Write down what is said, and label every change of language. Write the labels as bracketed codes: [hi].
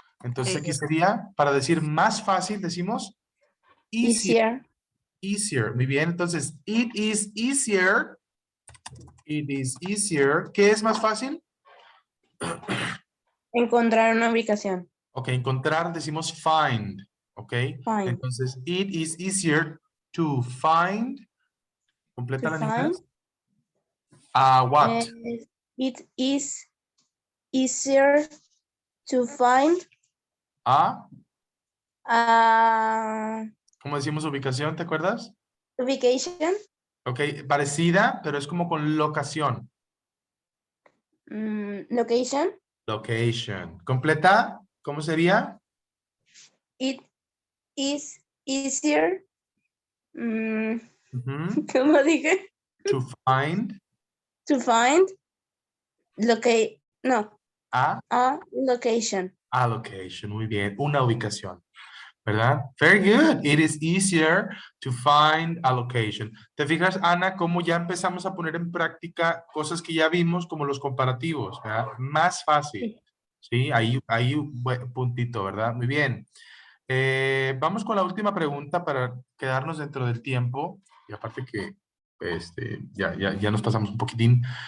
[es] Entonces aquí sería, para decir más fácil, decimos easier. [en] Easier. [es] Muy bien, entonces, [en] it is easier. It is easier. [es] ¿Qué es más fácil? Encontrar una ubicación. Ok, encontrar decimos find. Ok, [en] Find. entonces, it is easier to find. [es] Completa [en] To [es] en [en] find. [es] inglés. [en] What? It is easier to find [es] ¿Cómo decimos ubicación? ¿Te acuerdas? [en] ubication. [es] Ok, parecida, pero es como con locación. [en] Location. [es] Location. Completa, ¿cómo sería? [en] It is easier. Ujú. [es] ¿Cómo dije? [en] To find To find. No. a Location. location. Muy bien, una ubicación. ¿Verdad? Very good. It is easier to find a location. [es] ¿Te fijas, Ana, cómo ya empezamos a poner en práctica cosas que ya vimos como los comparativos? ¿Verdad? Más fácil. Sí, ahí un buen puntito, ¿verdad? Muy bien. Vamos con la última pregunta para quedarnos dentro del tiempo. Y aparte que ya nos pasamos un poquitín.